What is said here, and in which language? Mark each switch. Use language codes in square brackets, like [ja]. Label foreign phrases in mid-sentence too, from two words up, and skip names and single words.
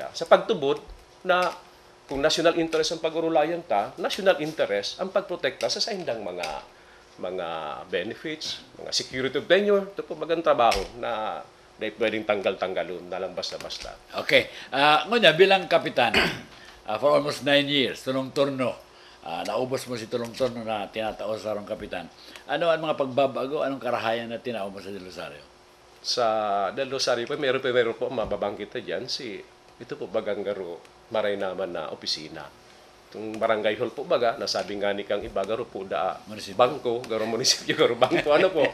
[bik] Sa pagtubod na kung [en] national interest [bik] ang pag-urulayan [en] national interest [bik] ang pagprotekta sa saindang mga benefits, mga [en] security of tenure, [bik] ito po bagang trabaho na pwedeng tanggal-tanggalon na lang basta-basta. Okay. Ngunya, bilang kapitan, [en] for almost 9 years, [bik] tulong turno, naubos mo si tulong turno na tinatao sa sarong kapitan. Ano ang mga pagbabago, anong karahayan na tinao mo sa Del Rosario? Sa Del Rosario po, meron po mababangkit na dyan, ito po bagang garo, maray naman na opisina. Itong barangay hall po baga, nasabi nga ni kang iba, garo po bangko, garo munisipyo, garo bangko, ano po.